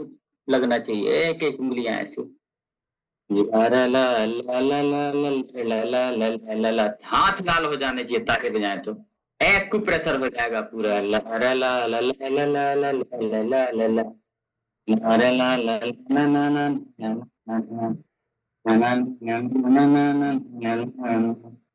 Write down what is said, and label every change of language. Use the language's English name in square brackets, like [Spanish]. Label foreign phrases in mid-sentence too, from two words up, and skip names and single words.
[Hindi] लगना चाहिए, एक एक उंगलियां ऐसे, ला ला ला ला ला ला ला ला ला ला ला, हाथ लाल हो जाने चाहिए ताकि बजाए तो एक को प्रेशर हो जाएगा पूरा, ला ला ला ला ला ला ला ला ला ला ला ला, ला ला ला ला ना ना ना ना ना ना ना ना ना ना ना,